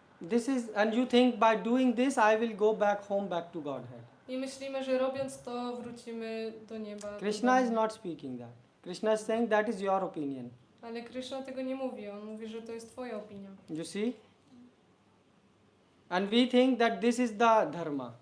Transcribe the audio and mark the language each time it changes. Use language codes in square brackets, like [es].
[en] This is, and you think by doing this I will go back home, back to Godhead. [pl] I myślimy, że robiąc to wrócimy do nieba. [en] Krishna is not speaking that. Krishna is saying that is your opinion. [pl] Ale Krishna tego nie mówi. On mówi, że to jest twoja opinia. [en] You see? And we think that this is the dharma.